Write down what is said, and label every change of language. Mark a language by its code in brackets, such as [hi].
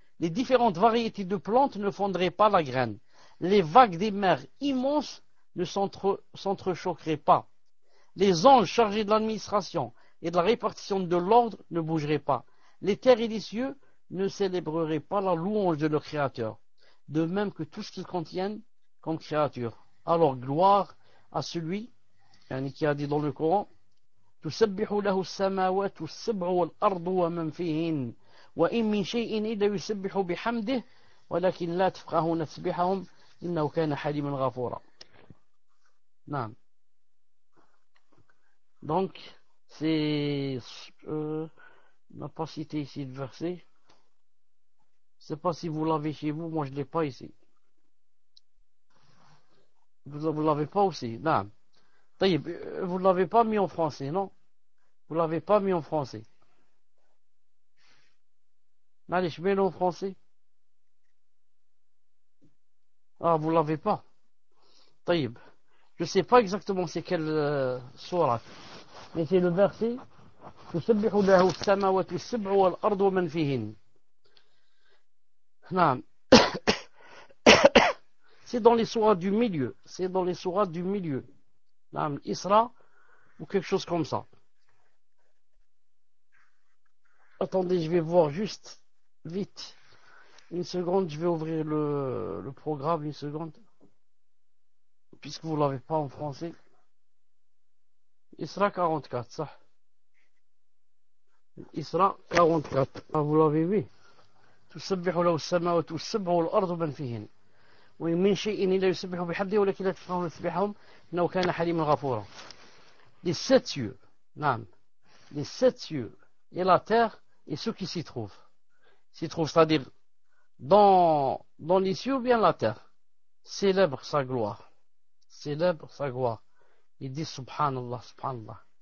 [fr] Les différentes variétés de plantes ne fondraient pas la graine. Les vagues des mers immenses ne s'entrechoqueraient pas. Les anges chargés de l'administration et de la répartition de l'ordre ne bougeraient pas. Les terres et les cieux ne célébreraient pas la louange de leur Créateur, de même que tout ce qu'ils contiennent comme créature. Alors gloire à celui qui a dit dans le Coran, [ar] تسبح له السماوات السبع والأرض ومن فيهن وإن من شيء إلا يسبح بحمده ولكن لا تفقهون تسبيحهم إنه كان حليما غفورا. نعم. [fr] Donc c'est on n'a pas cité ici le verset. Je ne sais pas si vous l'avez chez vous, moi je ne l'ai pas ici. Vous ne l'avez pas aussi? Non. Vous ne l'avez pas mis en français, non? Vous ne l'avez pas mis en français. Allez, je mets en français. Ah, vous ne l'avez pas. Je ne sais pas exactement c'est quelle sourate. Mais c'est le verset [ar] تسبح له السماوات السبع والأرض ومن فيهن. [fr] Non. C'est dans les sourates du milieu. C'est dans les sourates du milieu. Isra ou quelque chose comme ça. Attendez, je vais voir juste vite. Une seconde, je vais ouvrir le programme, une seconde. Puisque vous ne l'avez pas en français. Isra 44, ça. Isra 44. Ah, vous l'avez vu? [ar] تسبح له السماوات والسبع والأرض ومن فيهن ومن شيء إلا يسبح بحمده ولكن لا تفقهون تسبيحهم إنه كان حليما غفورا. [fr] Les 7 cieux, non, les 7 cieux et la terre et ceux qui s'y trouvent. S'y trouvent, c'est-à-dire dans les cieux ou bien la terre. Célèbre sa gloire. Célèbre sa gloire. Il dit Subhanallah, Subhanallah.